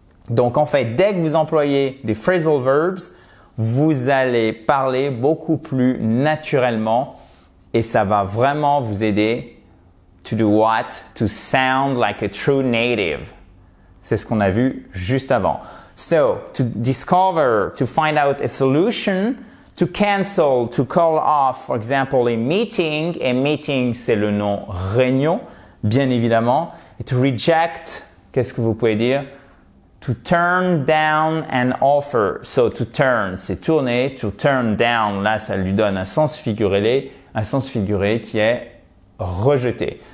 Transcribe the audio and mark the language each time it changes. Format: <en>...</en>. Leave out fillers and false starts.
<fr>Donc, en fait, dès que vous employez des phrasal verbs, vous allez parler beaucoup plus naturellement et ça va vraiment vous aider</fr> <en>to do what? To sound like a true native.</en> <fr>C'est ce qu'on a vu juste avant.</fr> <en>So, to discover, to find out a solution, to cancel, to call off, for example, a meeting.</en> <fr>A meeting, c'est le nom réunion, bien évidemment. Et to reject, qu'est-ce que vous pouvez dire?</fr> <en>To turn down an offer.</en> <fr>So, to turn, c'est tourner. To turn down, là, ça lui donne un sens figuré qui est rejeté.</fr>